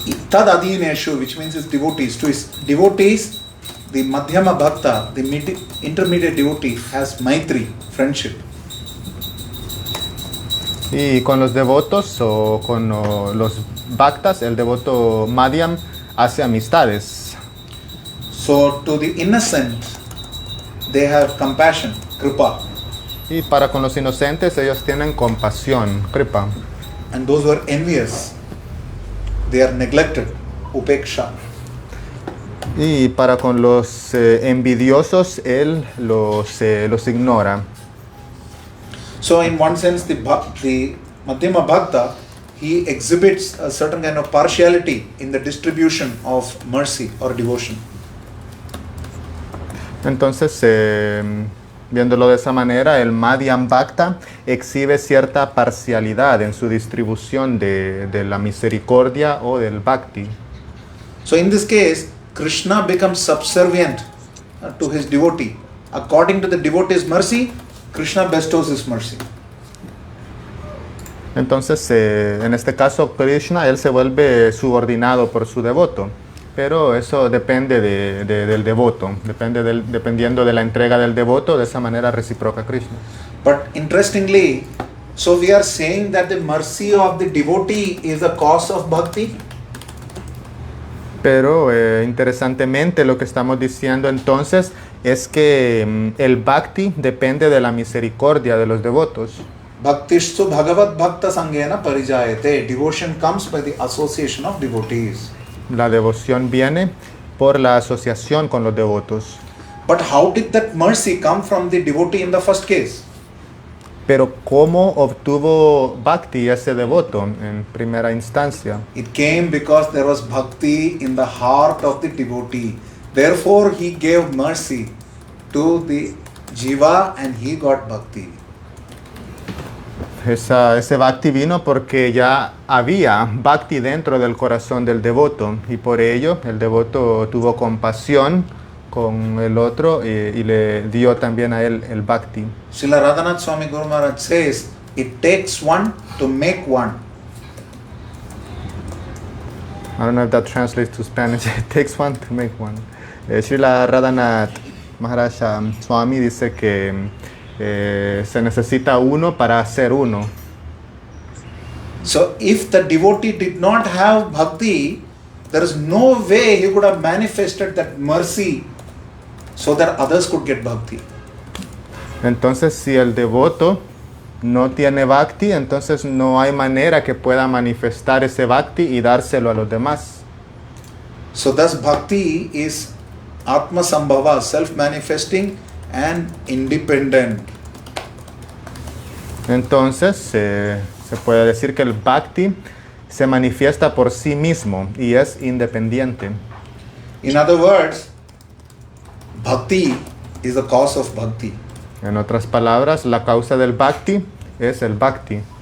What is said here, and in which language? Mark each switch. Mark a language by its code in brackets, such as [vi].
[en] Tad Adineshu, which means his devotees. To his devotees, the Madhyama Bhakta, the intermediate devotee, has Maitri, friendship. [es] Y con los devotos o con los bhaktas, el devoto Madhyam hace amistades. [en] So to the innocent, they have compassion, kripa. [es] Y para con los inocentes, ellos tienen compasión, kripa. [en] And those who are envious, they are neglected, upeksha. [es] Y para con los envidiosos, él los ignora. [en] So in one sense, the Madhyama Bhakta, he exhibits a certain kind of partiality in the distribution of mercy or devotion. [es] Entonces, viéndolo de esa manera, el Madhyam Bhakta exhibe cierta parcialidad en su distribución de la misericordia o del Bhakti. [en] So in this case, Krishna becomes subservient to his devotee. According to the devotee's mercy, Krishna bestows his mercy. [es] Entonces, en este caso, Krishna, él se vuelve subordinado por su devoto. Pero eso depende del devoto, dependiendo de la entrega del devoto, de esa manera reciproca Krishna. [en] But interestingly, so we are saying that the mercy of the devotee is the cause of bhakti. [es] Pero interesantemente lo que estamos diciendo entonces es que el bhakti depende de la misericordia de los devotos. [sa] Bhaktishtu bhagavat bhakta sangena parijayate. [en] Devotion comes by the association of devotees. [es] La devoción viene por la asociación con los devotos. [en] But how did that mercy come from the devotee in the first case? [es] Pero ¿cómo obtuvo bhakti ese devoto en primera instancia? [en] It came because there was bhakti in the heart of the devotee. Therefore, he gave mercy to the jiva and he got bhakti. [es] Ese bhakti vino porque ya había bhakti dentro del corazón del devoto y por ello el devoto tuvo compasión con el otro y le dio también a él el bhakti. [en] Srila Radhanath Swami Guru Maharaj says, it takes one to make one. I don't know if that translates to Spanish. It takes one to make one. [es] Srila Radhanath Maharaj Swami dice que se necesita uno para hacer uno. [en] So if the devotee did not have bhakti, there is no way he could have manifested that mercy so that others could get bhakti. [es] Entonces, si el devoto no tiene bhakti, entonces no hay manera que pueda manifestar ese bhakti y dárselo a los demás. [en] So thus bhakti is Atma Sambhava, self-manifesting and independent. [es] Entonces, se puede decir que el bhakti se manifiesta por sí mismo y es independiente. [en] In other words, bhakti is the cause of bhakti. [es] En otras palabras, la causa del bhakti es el bhakti.